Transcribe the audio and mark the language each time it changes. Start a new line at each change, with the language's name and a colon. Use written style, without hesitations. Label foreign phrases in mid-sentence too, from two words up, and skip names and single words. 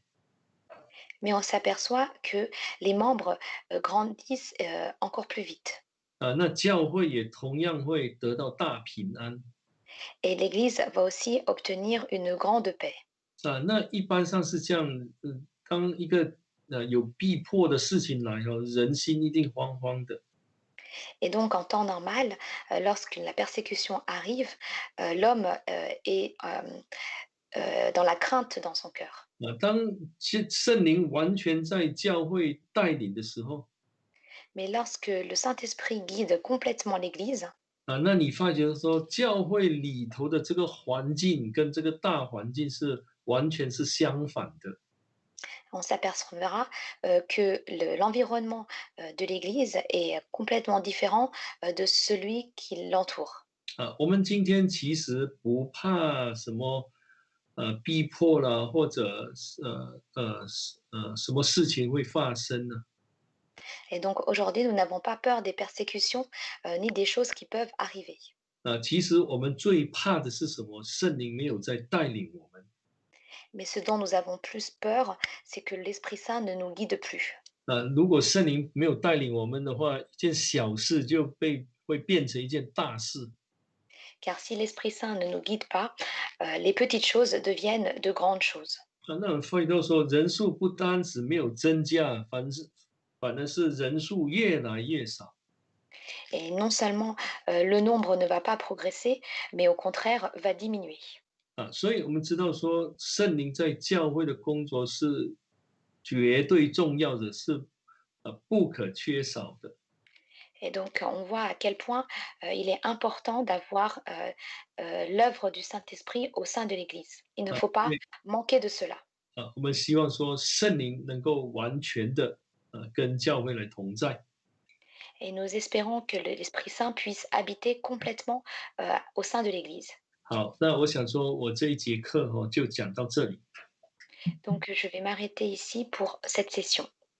French: mais on s'aperçoit que les membres grandissent encore plus vite.
Chinese: 那教会也同样会得到大平安。
French: Et l'Église va aussi obtenir une grande paix.
Chinese: 那一般上是这样，当一个有逼迫的事情来人心一定慌慌的。
French: Et donc, en temps normal, lorsque la persécution arrive, l'homme est dans la crainte dans son cœur.
Chinese: 当圣灵完全在教会带领的时候，
French: Mais lorsque le Saint-Esprit guide complètement l'Église,
Chinese: 那你发觉说，教会里头的这个环境跟这个大环境是完全是相反的。
French: on s'apercevra que l'environnement de l'Église est complètement différent de celui qui l'entoure.
Chinese: 我们今天其实不怕什么逼迫啦，或者什么事情会发生呢？
French: Et donc aujourd'hui, nous n'avons pas peur des persécutions ni des choses qui peuvent arriver.
Chinese: 其实我们最怕的是什么？圣灵没有在带领我们。
French: Mais ce dont nous avons plus peur, c'est que l'Esprit Saint ne nous guide plus.
Chinese: 如果圣灵没有带领我们的话，一件小事就会变成一件大事。
French: car si l'Esprit Saint ne nous guide pas, les petites choses deviennent de grandes choses.
Chinese: 那我发觉到说，人数不单止没有增加，反而是人数越来越少。
French: Et non seulement le nombre ne va pas progresser, mais au contraire va diminuer.
Chinese: 所以我们知道说，圣灵在教会的工作是绝对重要的，是不可缺少的。
French: Et donc, on voit à quel point il est important d'avoir l'œuvre du Saint-Esprit au sein de l'Église. Il ne 啊， faut pas 因为 manquer de cela.
Chinese: 我们希望说圣灵能够完全的跟教会来同在。
French: Et nous espérons que l'Esprit Saint puisse habiter complètement au sein de l'Église.
Chinese: 好，那我想说，我这一节课就讲到这里。
French: Donc, je vais m'arrêter ici pour cette session.